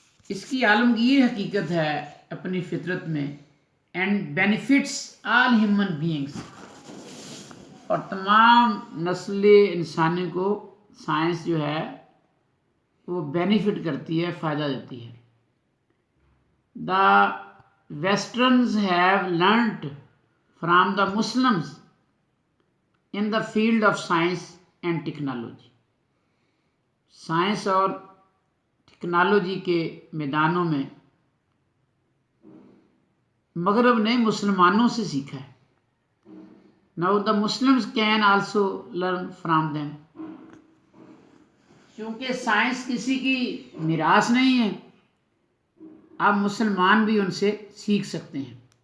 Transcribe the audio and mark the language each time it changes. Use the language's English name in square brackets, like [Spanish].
[Urdu] اس کی عالمگیر حقیقت ہے اپنی فطرت میں. [English] and benefits all human beings, [Urdu] اور تمام نسل انسانی کو سائنس جو ہے وہ بینیفٹ کرتی ہے، فائدہ دیتی ہے. [English] The westerners have learnt from the Muslims in the field of science and technology. [Urdu] Science اور ٹیکنالوجی کے میدانوں میں مغرب نے مسلمانوں سے سیکھا ہے. [English] Now the Muslims can also learn from them. [Urdu] کیونکہ سائنس کسی کی میراث نہیں ہے، اب مسلمان بھی ان سے سیکھ سکتے ہیں.